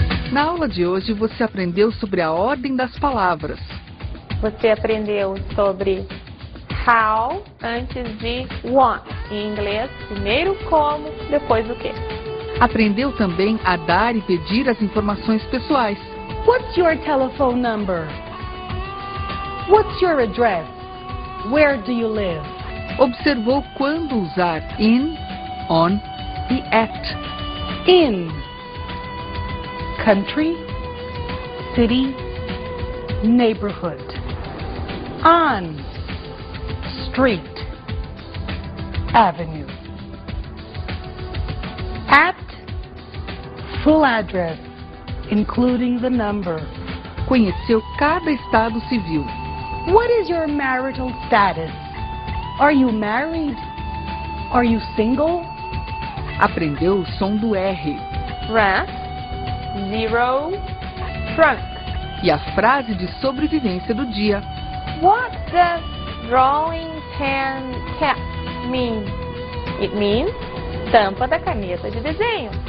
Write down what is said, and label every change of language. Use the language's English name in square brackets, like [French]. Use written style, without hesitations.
[Portuguese] Na aula de hoje você aprendeu sobre a ordem das palavras. Você aprendeu sobre how antes de what em inglês. Primeiro como, depois o que. Aprendeu também a dar e pedir as informações pessoais. [English] What's your telephone number? What's your address? Where do you live? [Portuguese] Observou quando usar in, on e at. [English] In. Country, city, neighborhood. On. Street, avenue. At. Full address, including the number. [Portuguese] Conheceu cada estado civil. [English] What is your marital status? Are you married? Are you single? [Portuguese] Aprendeu o som do R. [English] Rest, zero, trunk. [Portuguese] E a frase de sobrevivência do dia. [English] What does drawing pen cap mean? It means [Portuguese] tampa da caneta de desenho.